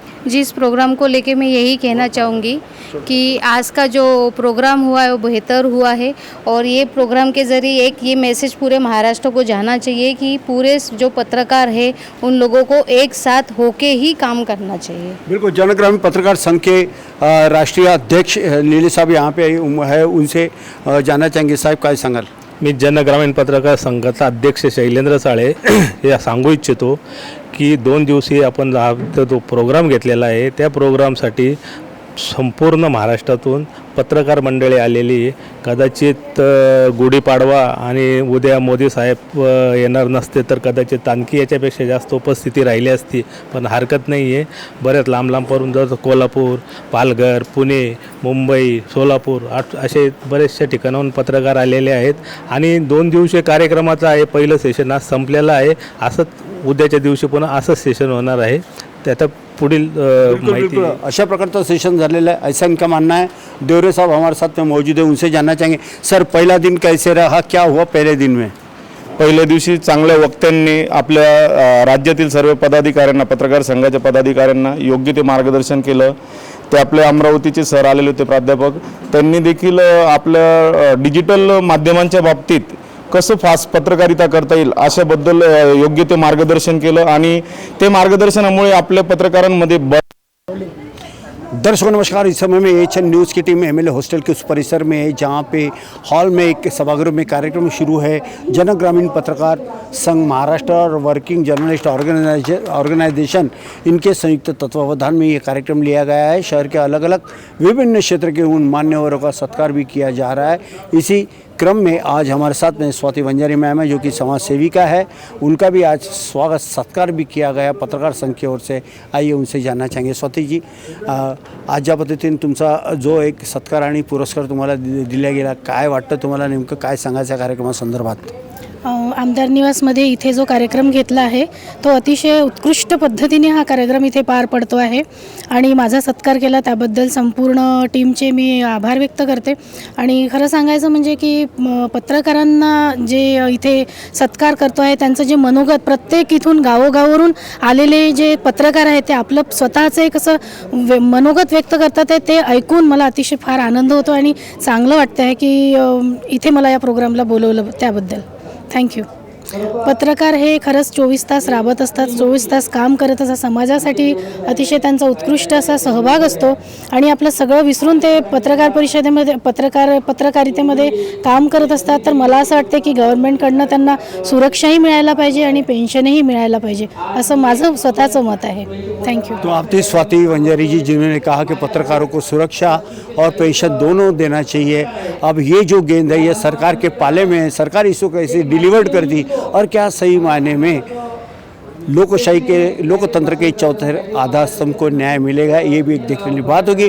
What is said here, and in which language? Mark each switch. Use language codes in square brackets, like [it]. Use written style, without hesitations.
[hi] जी, इस प्रोग्राम को लेके मैं यही कहना चाहूँगी कि आज का जो प्रोग्राम हुआ है वो बेहतर हुआ है और ये प्रोग्राम के ज़रिए एक ये मैसेज पूरे महाराष्ट्र को जाना चाहिए कि पूरे जो पत्रकार है उन लोगों को एक साथ होके ही काम करना चाहिए। बिल्कुल, जनग्रामीण पत्रकार संघ के राष्ट्रीय अध्यक्ष नीले साहब यहाँ पे है, उनसे जानना चाहेंगे। [mr] साहेब काय सांगाल? मी जनग्रामीण पत्रकार संघाचा अध्यक्ष शैलेंद्र साळे हे सांगू इच्छितो की 2 दिवसीय आपण जो प्रोग्राम घेतलेला आहे त्या प्रोग्रामसाठी संपूर्ण महाराष्ट्रातून पत्रकार मंडळी आलेली, कदाचित गुढीपाडवा आणि उद्या मोदी साहेब येणार नसते तर कदाचित आणखी याच्यापेक्षा जास्त उपस्थिती राहिली असती, पण हरकत नाही आहे। बरेच लांबपर्यंत जर कोल्हापूर, पालघर, पुणे, मुंबई, सोलापूर असे बरेचशा ठिकाणाहून पत्रकार आलेले आहेत आणि 2 दिवसीय कार्यक्रमाचा आहे पहिलं सेशन आज संपलेलं आहे। असंच उद्याच्या दिवशी पुन्हा असंच सेशन होणार आहे। त्यात पुढील माहिती अशा प्रकारचा सेशन झालेला [hi] है, ऐसा इनका मानना है। देवरे साहब हमारे साथ में मौजूद है, उनसे जानना चाहेंगे। सर, पहला दिन कैसे रहा, क्या हुआ पहले दिन में? [mr] पहिल्या दिवशी चांगल्या वक्त्यांनी आपल्या राज्यातील सर्व पदाधिकाऱ्यांना, पत्रकार संघाच्या पदाधिकाऱ्यांना योग्य ते मार्गदर्शन केलं। ते आपले अमरावतीचे सर आलेले होते प्राध्यापक, त्यांनी देखील आपल्या डिजिटल माध्यमांच्या बाबतीत कसं फास्ट पत्रकारिता करता येईल अशाबद्दल योग्य ते मार्गदर्शन केलं आणि ते मार्गदर्शनामुळे आपल्या पत्रकारांमध्ये [hi] दर्शकों नमस्कार। इस समय में एएचएन न्यूज़ की टीम एमएलए हॉस्टल के उस परिसर में है जहाँ पे हॉल में एक सभागृह में कार्यक्रम शुरू है। जनग्रामीण पत्रकार संघ महाराष्ट्र और वर्किंग जर्नलिस्ट ऑर्गेनाइजेशन इनके संयुक्त तत्वावधान में ये कार्यक्रम लिया गया है। शहर के अलग अलग विभिन्न क्षेत्र के उन मान्यवरों का सत्कार भी किया जा रहा है। इसी क्रम में आज हमारे साथ में स्वाति वंजारी मैम है, जो कि समाज सेविका है, उनका भी आज स्वागत सत्कार भी किया गया पत्रकार संघ की ओर से। आइए उनसे जानना चाहेंगे। [mr] स्वाति जी, आज ज्या पद्धतीने तुमचा जो एक सत्कार आणि पुरस्कार तुम्हाला दिला गेला, काय वाटतं तुम्हाला, नेमकं काय सांगायचं कार्यक्रमासंदर्भात? आमदार निवासमध्ये इथे जो कार्यक्रम घेतला आहे तो अतिशय उत्कृष्ट पद्धतीने हा कार्यक्रम इथे पार पडतो आहे आणि माझा सत्कार केला त्याबद्दल संपूर्ण टीमचे मी आभार व्यक्त करते। आणि खरं सांगायचं म्हणजे की पत्रकारांना जे इथे सत्कार करतो आहे त्यांचं जे मनोगत, प्रत्येक इथून गावोगावरून आलेले जे पत्रकार आहेत ते आपलं स्वतःचं एक असं मनोगत व्यक्त करतात आहे, ते ऐकून मला अतिशय फार आनंद होतो आणि चांगलं वाटतं आहे की इथे मला या प्रोग्रामला बोलवलं त्याबद्दल थँक्यू। पत्रकार हे खरंच 24 तास राबत असतात, 24 तास काम करत असतात, समाजासाठी अतिशय त्यांचा उत्कृष्ट असा सहभाग असतो आणि आपलं सगळं विसरून ते पत्रकार परिषदेमध्ये पत्रकारितेमध्ये काम करत असतात। तर मला असं वाटतं की गव्हर्नमेंटकडनं त्यांना सुरक्षाही मिळायला पाहिजे आणि पेन्शनही मिळायला पाहिजे, असं माझं स्वतःचं मत आहे। [en] Thank you. [hi] तो आप थी स्वाति वंजारी जी, जिन्होंने कहा कि पत्रकारों को सुरक्षा और पेंशन दोनों देना चाहिए। अब ये जो गेंद है ये सरकार के पाले में है, सरकार इसको कैसे डिलीवर्ड कर दी और क्या सही मायने में लोकशाही के लोकतंत्र के चौथे आधार स्तंभ को न्याय मिलेगा, ये भी एक देखने वाली बात होगी।